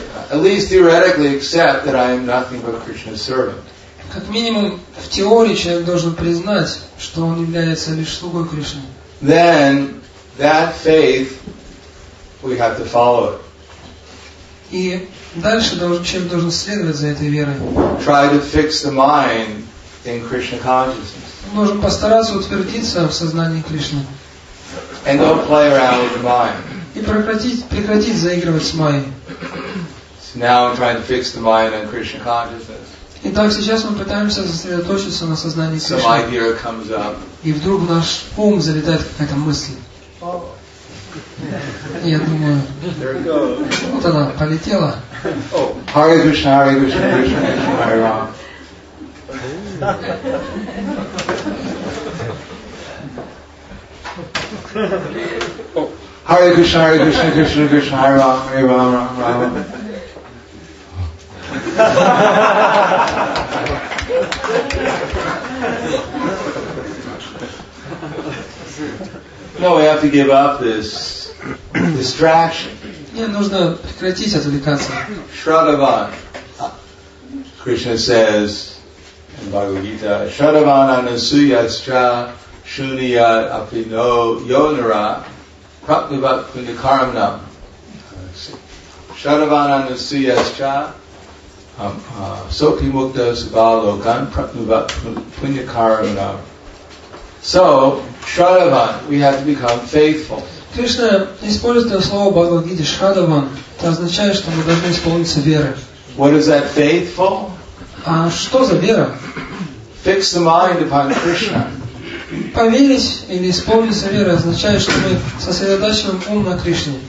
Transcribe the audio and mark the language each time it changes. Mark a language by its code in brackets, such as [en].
[en] At least theoretically accept that I am nothing but Krishna's servant. [ru] Как минимум, в теории человек должен признать, что он является лишь слугой Кришны. [en] Then, that faith, we have to follow it. [ru] И дальше человек должен следовать за этой верой. [en] Try to fix the mind in Krishna consciousness. [ru] Он должен постараться утвердиться в сознании Кришны. [en] And don't play around with the mind. [ru] И прекратить заигрывать с Майей. [en] So now I'm trying to fix the mind on Krishna consciousness. [ru] Итак, сейчас мы пытаемся сосредоточиться на сознании [en] Some [ru] Кришны. [en] idea comes up. [ru] И вдруг в наш ум залетает какая-то мысль. Я думаю, вот она полетела. [sa] Hare Krishna, Hare Krishna, Krishna Krishna, Hare Rama. Hare Krishna, Hare Krishna, Krishna Krishna, Hare Rama, Hare Rama, Rama Rama. [en] No, we have to give up this distraction. [ru] Мне нужно прекратить отвлекаться. [sa] Shraddhavan. [en] Krishna says in Bhagavad Gita, [sa] Shraddhavan anusuyastra shuniyat apino yonara prapnivat punyakaramnam. Shraddhavan anusuyastra sopi mukta subhalokan prapnivat punyakaramnam. [en] So, Shraddhavan, we have to become faithful. [ru] Кришна использует слово Бхагавад-гите Шрадаван. Это означает, что мы должны исполниться верой. [en] What is that faithful? [ru] А что за вера? [en] Fix the mind upon Krishna. [ru] Поверить или исполниться верой означает, что мы сосредотачиваем ум на Кришне.